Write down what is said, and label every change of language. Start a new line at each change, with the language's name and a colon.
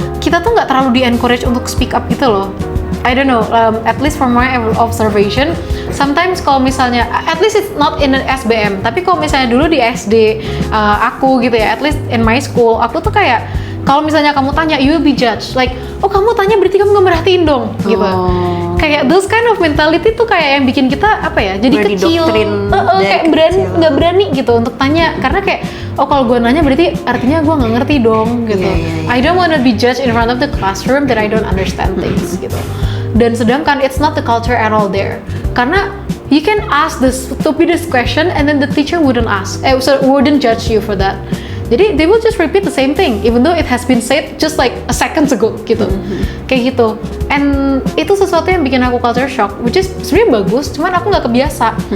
Indonesian: kita tuh nggak terlalu di-encourage untuk speak up gitu loh.
English: I don't know, at least from my observation,
Indonesian: sometimes kalau misalnya,
English: at least it's not in an SBM,
Indonesian: tapi kalau misalnya dulu di SD aku gitu ya,
English: at least in my school,
Indonesian: aku tuh kayak kalau misalnya kamu tanya,
English: you will be judged.
Indonesian: Like, oh kamu tanya berarti kamu nggak merhatiin dong, gitu. Kayak those kind of mentality tuh kayak yang bikin kita apa ya, jadi kecil, kayak nggak berani gitu untuk tanya, karena kayak oh kalau gue nanya berarti artinya gue nggak ngerti dong, gitu.
English: I don't wanna be judged in front of the classroom that I don't understand things, gitu.
Indonesian: Dan sedangkan
English: it's not the culture at all there, karena you can ask the stupidest question and then the teacher wouldn't judge you for that. Jadi they will just repeat the same thing even though it has been said just like a seconds ago gitu.
Indonesian: Kayak gitu. And itu sesuatu yang bikin aku culture shock, which is sebenarnya bagus, cuman aku nggak kebiasa.